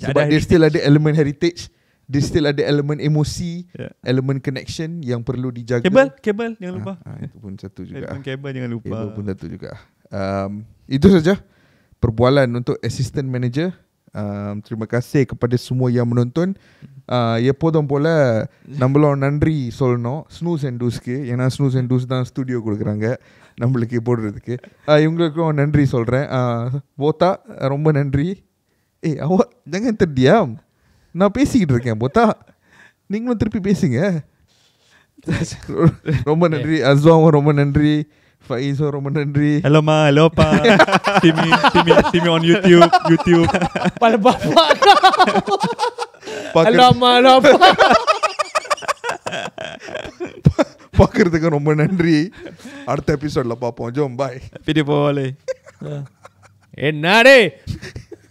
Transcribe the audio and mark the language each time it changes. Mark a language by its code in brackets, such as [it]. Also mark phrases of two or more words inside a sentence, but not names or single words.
[ms] Sebab dia still ada elemen heritage, dia still ada elemen emosi, elemen connection yang perlu dijaga. Kabel jangan lupa. Itu pun satu juga. Kabel jangan lupa. Kabel pun satu juga. Itu saja perbualan untuk assistant manager. Terima kasih kepada semua yang menonton. [ta] எப்போதும் போல நம்மளோட நன்றி சொல்லணும் ஸ்னூஸ் அண்ட் டூஸ்க்கு. ஏன்னா ஸ்னூஸ் அண்ட் டூஸ் தான் ஸ்டுடியோ கொடுக்குறாங்க நம்மளுக்கு போடுறதுக்கு. இவங்களுக்கும் நன்றி சொல்கிறேன். போத்தா ரொம்ப நன்றி. [ms] அவ jangan terdiam, [ta] நான் பேசிக்கிட்டு இருக்கேன். போத்தா நீங்களும் திருப்பி பேசுங்க. ரொம்ப நன்றி. அஸ்வாவும் ரொம்ப நன்றி. Faiz ரொம்ப நன்றி. [en] Hello ma, hello pa. See me on YouTube. [ms] Pala bapak kau. Alamak. [ta] பார்க்கறதுக்கு ரொம்ப நன்றி. அடுத்த எபிசோட்ல பார்ப்போம். ஜோம் பாய். [ms] Video boleh. Enare.